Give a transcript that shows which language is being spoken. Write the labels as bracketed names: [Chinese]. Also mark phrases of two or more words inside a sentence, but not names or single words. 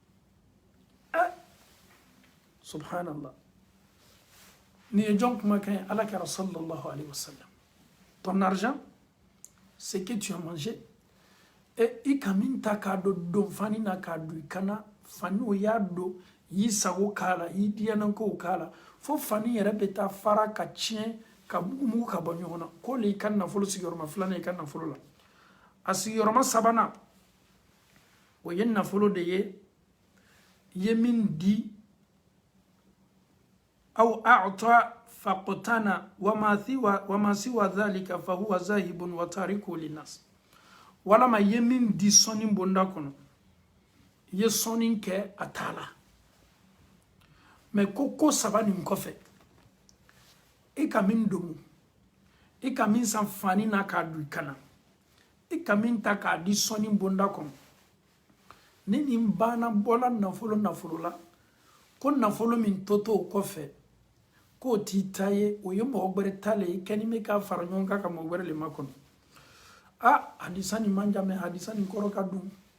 [Bambara] subhanallah ni ye jɔn kumakan ye ala kɛra [Arabic] صلى الله عليه وسلم [French] ton argent c'est que tu as mangé et [Bambara] i ka min ta k'a don fani na k'a dun i kana fani o y'a don i sago k'a la i diyanankow k'a la fo fani yɛrɛ bɛ taa fara ka tiɲɛ ka mugu ka bɔ ɲɔgɔn na ko le i ka nafolo sigiyɔrɔma filanan i ka nafolo la a sigiyɔrɔma sabanan o ye nafolo de ye i ye min di aw [Arabic] أعطى فاقتنى وما سوى ذلك فهو ذاهب وتاركه للناس [Bambara] walama i ye min di sɔni bonda kɔnɔ i ye sɔni kɛ a t'a la mais ko saba nin kɔfɛ i ka min domu i ka min san fani na k'a dun i kana i ka min ta k'a di sɔni bonda kɔnɔ ni nin banna bɔla nafolo la ko nafolo min to o kɔfɛ k'o t'i ta ye o ye mɔgɔ wɛrɛ ta le ye kɛni bɛ k'a fara ɲɔgɔn kan ka mɔgɔ wɛrɛ le makɔnɔ hadisa nin man jan mɛ hadisa nin kɔrɔ ka dun